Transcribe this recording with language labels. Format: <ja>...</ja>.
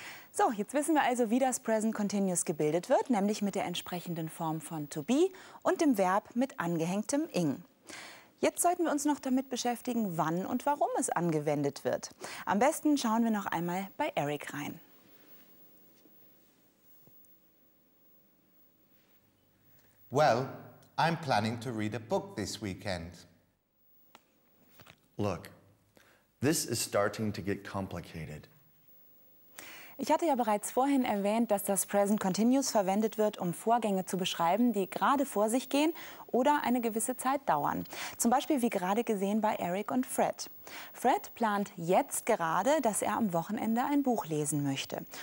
<de>So, jetzt wissen wir also, wie das Present Continuous gebildet wird, nämlich mit der entsprechenden Form von to be und dem Verb mit angehängtem ing. Jetzt sollten wir uns noch damit beschäftigen, wann und warum es angewendet wird. Am besten schauen wir noch einmal bei Eric rein.</de> <en>Well, I'm planning to read a book this weekend. Look, this is starting to get complicated.</en> <de>Ich hatte ja bereits vorhin erwähnt, dass das Present Continuous verwendet wird, um Vorgänge zu beschreiben, die gerade vor sich gehen oder eine gewisse Zeit dauern. Zum Beispiel wie gerade gesehen bei Eric und Fred. Fred plant jetzt gerade, dass er am Wochenende ein Buch lesen möchte.</de>